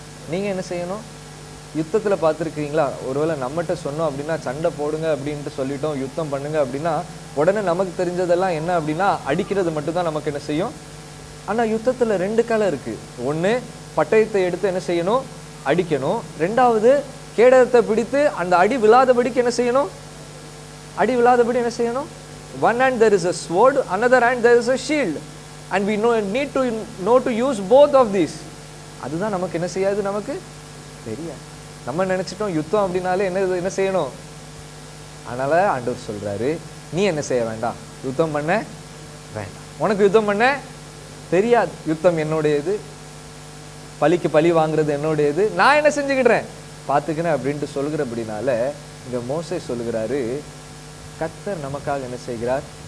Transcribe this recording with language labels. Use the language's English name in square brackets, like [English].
[Tamil] நீங்க என்ன செய்யணும், யுத்தத்துல பார்த்துருக்கீங்களா, ஒருவேளை நம்மகிட்ட சொன்னோம் அப்படின்னா சண்டை போடுங்க அப்படின்ட்டு சொல்லிட்டோம், யுத்தம் பண்ணுங்க அப்படின்னா உடனே நமக்கு தெரிஞ்சதெல்லாம் என்ன அப்படின்னா அடிக்கிறது மட்டும்தான் நமக்கு என்ன செய்யும். ஆனா யுத்தத்துல 2 காலம் இருக்கு. ஒண்ணு, பட்டயத்தை எடுத்து என்ன செய்யணும், அடிக்கணும். 2வது, கேடகத்தை பிடித்து அந்த அடி விழாதபடிக்கு என்ன செய்யணும், அடி விழாதபடி என்ன செய்யணும். [English] One hand there is a sword, another hand there is a shield, and we need to know to use both of these. [Tamil] அதுதான் நமக்கு என்ன செய்யாது, நமக்கு தெரியாது. நம்ம நினைச்சிட்டோம் யுத்தம் அப்படின்னாலே என்ன செய்யணும். அதனால ஆண்டவர் சொல்றாரு, நீ என்ன செய்ய வேண்டாம், யுத்தம் பண்ண வேண்டாம். உனக்கு யுத்தம் பண்ண தெரியாது, யுத்தம் என்னுடையது, பலிக்கு பழி வாங்குறது என்னுடையது, நான் என்ன செஞ்சுக்கிடுறேன் பார்த்துக்கிறேன் அப்படின்ட்டு சொல்கிறபடினால இங்க மோசே சொல்லுகிறாரு, கர்த்தர் நமக்காக என்ன செய்கிறார்?